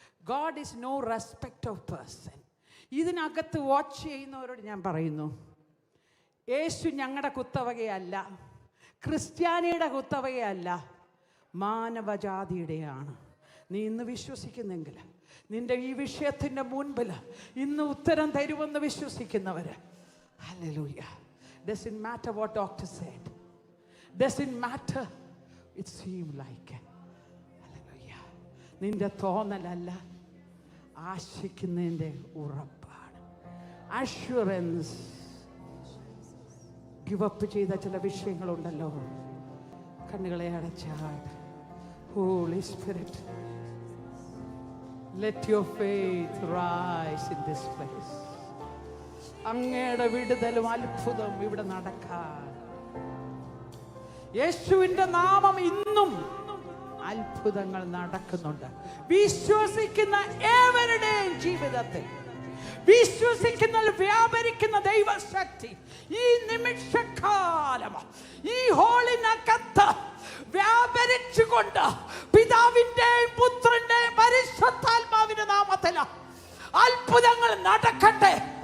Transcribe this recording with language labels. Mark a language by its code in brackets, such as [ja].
[en] God is no respect of person. [ml] ഇതിനകത്ത് watch ചെയ്യുന്നവരോട് ഞാൻ പറയുന്നു, യേശു ഞങ്ങളുടെ കുത്തവകയല്ല, ക്രിസ്ത്യാനിയുടെ കുത്തവകയല്ല, മാനവജാതിയുടെയാണ്. നീ ഇന്ന് വിശ്വസിക്കുന്നെങ്കിൽ നിന്റെ ഈ വിഷയത്തിൻ്റെ മുൻപിൽ ഇന്ന് ഉത്തരം തരുമെന്ന് വിശ്വസിക്കുന്നവർ, hallelujah. [en] Doesn't matter what doctor said. Doesn't matter. It seemed like. Hallelujah. [ml] നിന്റെ തോന്നലല്ല, ആശിക്കുന്നതിൻ്റെ ഉറപ്പാണ്. അഷ്വറൻസ്. ഗിവപ്പ് ചെയ്ത ചില വിഷയങ്ങളുണ്ടല്ലോ, കണ്ണുകളെ അടച്ചാൽ. [en] Holy Spirit, let your faith rise in this place. [ml] അങ്ങയുടെ വിടുതലും അത്ഭുതം ഇവിടെ നടക്കാൻ. യേശുവിൻ്റെ നാമം ഇന്നും അത്ഭുതങ്ങൾ നടക്കുന്നുണ്ട്. വിശ്വസിക്കുന്ന ഏവരുടെയും ജീവിതത്തിൽ വിശ്വസിക്കുന്ന വ്യാപരിക്കുന്ന ദൈവശക്തി ഈ നിമിഷക്കാലം ഈ ഹോളിനകത്ത് വ്യാപരിച്ചുകൊണ്ട് പിതാവിന്റെയും പുത്രന്റെയും പരിശുദ്ധാത്മാവിന്റെ നാമത്തിൽ അത്ഭുതങ്ങൾ നടക്കട്ടെ.